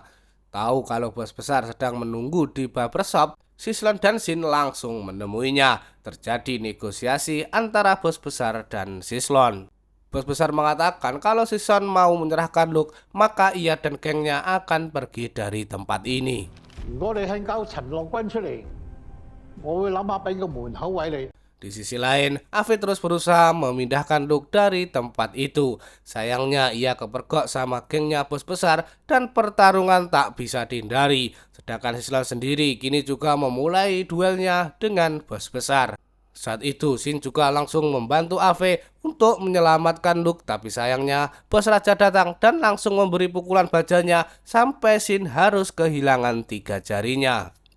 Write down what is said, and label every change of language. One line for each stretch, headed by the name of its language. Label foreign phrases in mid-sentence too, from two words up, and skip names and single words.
Indonesian: Tahu kalau bos besar sedang menunggu di barbershop, Sislon dan Shin langsung menemuinya. Terjadi negosiasi antara bos besar dan Sislon. Bos besar mengatakan kalau Sislon mau menyerahkan Luke, maka ia dan gengnya akan pergi dari tempat ini.
Cantonese: 如果你肯交陳樂軍出嚟，我會諗下俾個門口位你。
Indonesian: Di sisi lain, Ave terus berusaha memindahkan Luke dari tempat itu. Sayangnya ia kepergok sama gengnya bos besar dan pertarungan tak bisa dihindari. Sedangkan Sislon sendiri kini juga memulai duelnya dengan bos besar. Saat itu Shin juga langsung membantu Ave untuk menyelamatkan Luke, tapi sayangnya bos raja datang dan langsung memberi pukulan bajanya sampai Shin harus kehilangan 3 jarinya.